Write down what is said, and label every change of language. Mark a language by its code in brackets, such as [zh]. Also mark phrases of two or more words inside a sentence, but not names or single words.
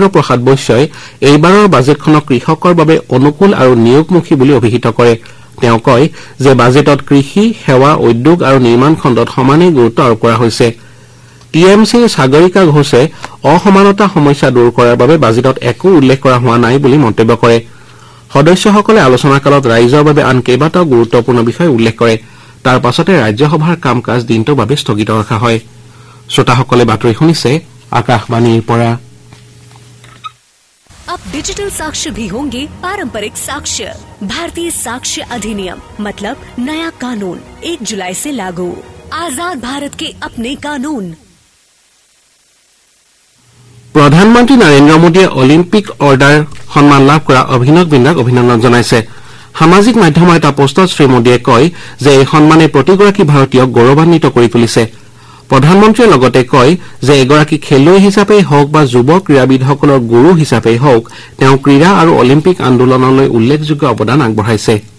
[as] প্ৰসাদ বৈশ্যই এইবাৰৰ বাজেটখনক কৃষকৰ বাবে অনুকূল আৰু নিয়োগমুখী বুলি অভিহিত কৰে তেওঁ কয় যে বাজেটত কৃষি সেৱা উদ্যোগ আৰু নিৰ্মাণ খণ্ডত সমানেই গুৰুত্ব আৰোপ কৰা হৈছে টিএমচিৰ সাগৰিকা ঘোষে অসমানতা সমস্যা দূৰ কৰাৰ বাবে বাজেটত একো উল্লেখ কৰা হোৱা নাই বুলি মন্তব্য কৰে সদস্যসকলে আলোচনাকালত ৰাইজৰ বাবে আন কেইবাটাও গুৰুত্বপূৰ্ণ বিষয় উল্লেখ কৰে তাৰ পাছতে ৰাজ্যসভাৰ কাম কাজ দিনটোৰ বাবে স্থগিত ৰখা হয় শ্ৰোতাসকলে বাতৰি শুনিছে আকাশবাণীৰ পৰা [hi] अब डिजिटल साक्ष्य भी होंगे पारंपरिक साक्ष्य भारतीय साक्ष्य अधिनियम मतलब नया कानून 1 जुलाई से लागू आजाद भारत के अपने कानून [as] প্ৰধানমন্ত্ৰী নৰেন্দ্ৰ মোদীয়ে অলিম্পিক অৰ্ডাৰ সন্মান লাভ কৰা অভিনৱ বিন্দাক অভিনন্দন জনাইছে সামাজিক মাধ্যমৰ এটা পোষ্টত শ্ৰী মোদীয়ে কয় যে এই সন্মানে প্ৰতিগৰাকী ভাৰতীয়ক গৌৰৱান্বিত কৰি তুলিছে প্ৰধানমন্ত্ৰীয়ে লগতে কয় যে এগৰাকী খেলুৱৈ হিচাপেই হওক বা যুৱ ক্ৰীড়াবিদসকলৰ গুৰু হিচাপেই হওক তেওঁ ক্ৰীড়া আৰু অলিম্পিক আন্দোলনলৈ উল্লেখযোগ্য অৱদান আগবঢ়াইছে